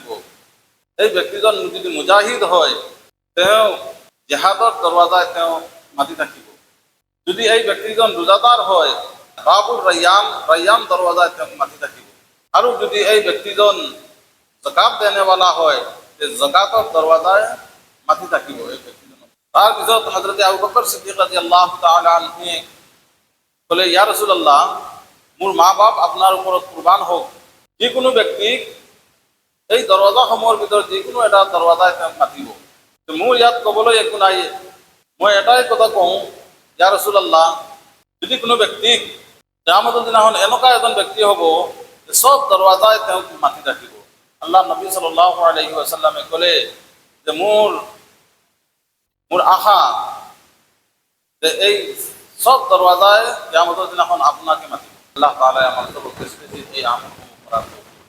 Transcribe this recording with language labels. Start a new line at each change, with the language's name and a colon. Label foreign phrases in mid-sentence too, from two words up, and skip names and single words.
Assamese: এই ব্যক্তিজন যদি মুজাহিদ হয়, তেওঁ জেহাদৰ দৰৱাজাত তেওঁ মাতি থাকিব। যদি এই ব্যক্তিজন ৰোজাদাৰ হয়, বাবুৰ ৰায়ান দৰৱাজাত তেওঁক মাতি থাকিব। আৰু যদি এই ব্যক্তিজন জাকাত দেনেৱালা হয়, তে জাকাতৰ দৰৱাজায় মাতি থাকিব এই ব্যক্তিজনক।
Bangla: তাৰপিছত হযরত আবু বকর সিদ্দিক
Arabic: رضي الله تعالى عنه
Bangla: বলে,
Arabic: يا رسول الله,
Assamese: মোৰ মা বাপ আপোনাৰ ওপৰত কুৰবান হওক। যিকোনো ব্যক্তিক এই দৰৱাজাসমূহৰ ভিতৰত যিকোনো এটা দৰৱাজায় তেওঁক মাতিব। মোৰ ইয়াত ক'বলৈ একো নাই, মই এটাই কথা কওঁ,
Arabic: يا رسول الله,
Assamese: যদি কোনো ব্যক্তিক কিয়ামতৰ দিনাখন এনেকুৱা এজন ব্যক্তি হ'ব যে সব দৰৱাজায় তেওঁক মাতি থাকিব। আল্লাহ নবী
Arabic: صلى الله عليه وسلم
Assamese: ক'লে যে মোৰ আশা যে এই সব দরওয়াজায় কিয়ামতের দিনাখন আপনাকে মাতিব।
Bangla: আল্লাহ তাআলা আমাদের এই আমল করার